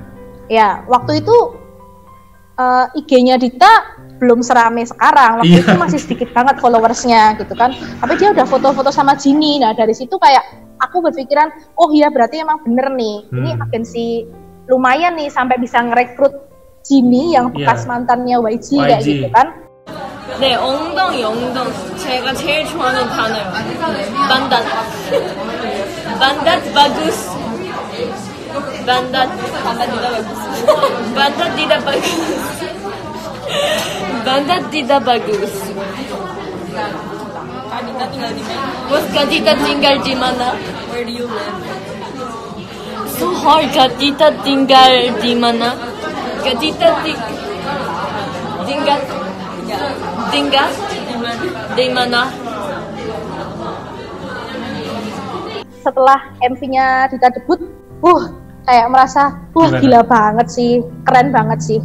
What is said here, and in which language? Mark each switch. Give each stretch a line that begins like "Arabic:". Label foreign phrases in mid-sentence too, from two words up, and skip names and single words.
Indonesian: Ya, waktu itu IG-nya Dita belum serame sekarang, waktu itu masih sedikit banget followersnya gitu kan. Tapi dia udah foto-foto sama Jimmy. Nah dari situ kayak aku berpikiran, oh iya berarti emang bener nih. Ini agensi lumayan nih sampai bisa ngerekrut Jimmy yang bekas mantannya YG kayak gitu kan.
Korean: 네, 엉덩이. 제가 제일 좋아하는 단어요. 반닷 bagus.
Indonesian: Bandat tidak bagus. Bandat tidak bagus. Kak Dita tinggal di mana?
English: Where do you live? So hard.
Indonesian: Kak Dita tinggal di mana? Kak Dita tinggal di mana? Setelah MV-nya Dita debut, kayak merasa, gila banget sih, keren banget sih.